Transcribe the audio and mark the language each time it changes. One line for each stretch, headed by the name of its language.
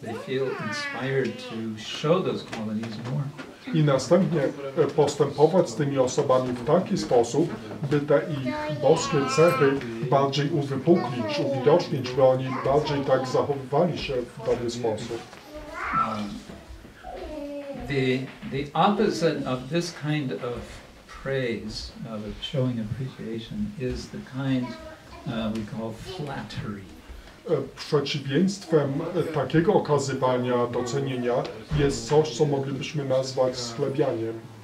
English: They feel inspired to show those qualities more.
Polish: I następnie postępować z tymi osobami w taki sposób, by te ich boskie cechy bardziej uwypuklić, uwidocznić, by oni bardziej tak zachowywali się w dany sposób.
English: The opposite of this kind of praise, of showing appreciation, is the kind we call flattery.
Polish: Przeciwieństwem takiego okazywania docenienia jest coś, co moglibyśmy nazwać schlebianiem.